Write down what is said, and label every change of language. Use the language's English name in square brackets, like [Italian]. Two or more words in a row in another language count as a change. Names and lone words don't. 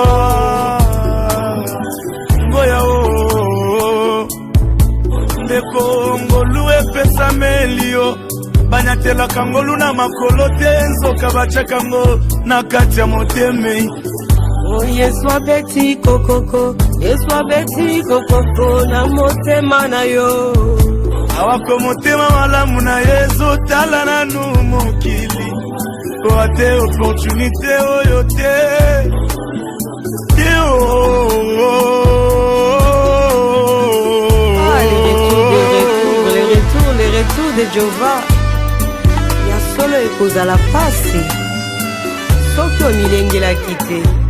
[Lingala] boya ndeko ngolu epesa melio banyatelaka ngolu na makolo te nzoka bachaka ngo na kati ya moteme. Oh Yesu abeti kokoko, Yesu abeti kokoko na motema na yo, awako motema malamu na Yesu tala nanu mokili oate opportunité oyo te [French] les retours de [Lingala] Jehova ya solo ekozala pasi soki omilengelaki te.